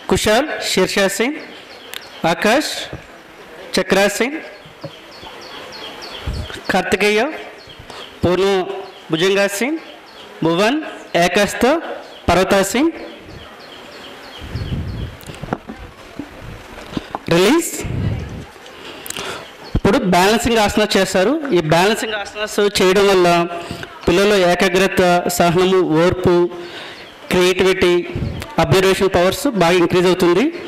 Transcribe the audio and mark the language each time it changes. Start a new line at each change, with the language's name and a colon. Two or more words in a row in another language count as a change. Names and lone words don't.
Sanskrit: कुशाल शीर्षासन, आकाश चक्रासन, कार्तिकेय पूर्ण भुजंगासन, भुवन एकस्थ पर्वतासन।
Telugu: రిలీజ్. ఇప్పుడు బ్యాలెన్సింగ్ ఆసనాలు చేస్తారు. ఈ బ్యాలెన్సింగ్ ఆసనాస్ చేయడం వల్ల పిల్లల్లో ఏకాగ్రత, సహనము, ఓర్పు, క్రియేటివిటీ,
English: observation powers
Telugu: బాగా ఇంక్రీజ్ అవుతుంది.